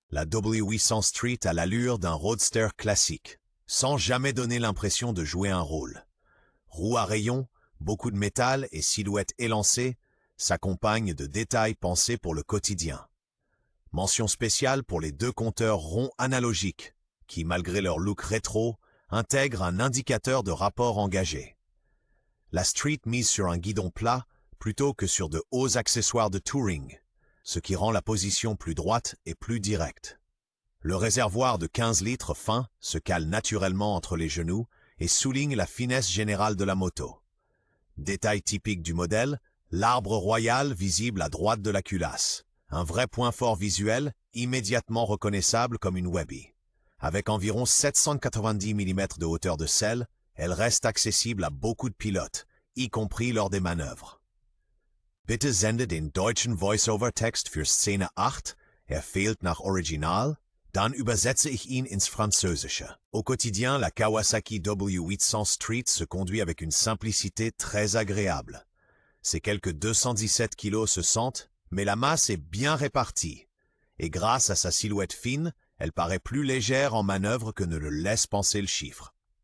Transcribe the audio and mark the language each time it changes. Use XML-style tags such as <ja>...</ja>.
<fr>La W800 Street a l'allure d'un roadster classique, sans jamais donner l'impression de jouer un rôle. Roues à rayons, beaucoup de métal et silhouette élancée s'accompagnent de détails pensés pour le quotidien. Mention spéciale pour les 2 compteurs ronds analogiques, qui, malgré leur look rétro, intègrent un indicateur de rapport engagé. La Street mise sur un guidon plat plutôt que sur de hauts accessoires de touring, ce qui rend la position plus droite et plus directe. Le réservoir de 15 litres fin se cale naturellement entre les genoux et souligne la finesse générale de la moto. Détail typique du modèle, l'arbre royal visible à droite de la culasse. Un vrai point fort visuel, immédiatement reconnaissable comme une Webby. Avec environ 790 mm de hauteur de selle, elle reste accessible à beaucoup de pilotes, y compris lors des manœuvres.</fr> <de>Bitte sende den deutschen Voice-over-Text für Szene 8, fehlt nach Original. Dann übersetze ich ihn ins Französische.</de> <fr>Au quotidien, la Kawasaki W800 Street se conduit avec une simplicité très agréable. Ses quelques 217 kg se sentent, mais la masse est bien répartie. Et grâce à sa silhouette fine, elle paraît plus légère en manœuvre que ne le laisse penser le chiffre.</fr>